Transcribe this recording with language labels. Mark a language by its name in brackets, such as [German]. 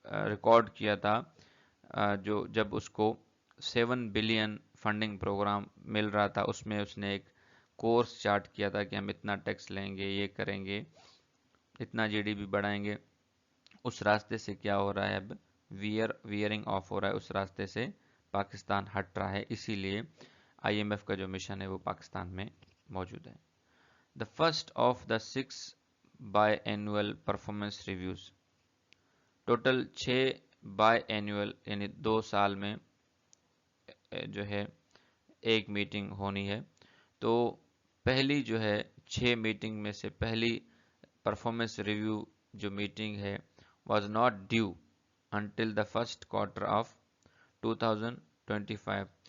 [Urdu] Record کیا تھا، جو جب اس کو 7 بلین فنڈنگ پروگرام مل رہا تھا، اس میں اس نے ایک کورس چارٹ کیا تھا کہ ہم اتنا ٹیکس لیں گے، یہ کریں گے، اتنا GDP بڑھائیں گے. اس راستے سے کیا ہو رہا ہے اب؟ ویئرنگ آف ہو رہا ہے، اس راستے سے پاکستان ہٹ رہا ہے. اسی لیے IMF کا جو مشن ہے وہ پاکستان میں موجود ہے. [English] The first of the 6 biannual performance reviews. [Urdu] Total 6 by annual یعنی 2 سال میں جو ہے ایک میٹنگ ہونی ہے. تو پہلی جو ہے 6 میٹنگ میں سے پہلی پرفارمنس ریویو جو میٹنگ ہے [English] Was not due until the first quarter of 2025.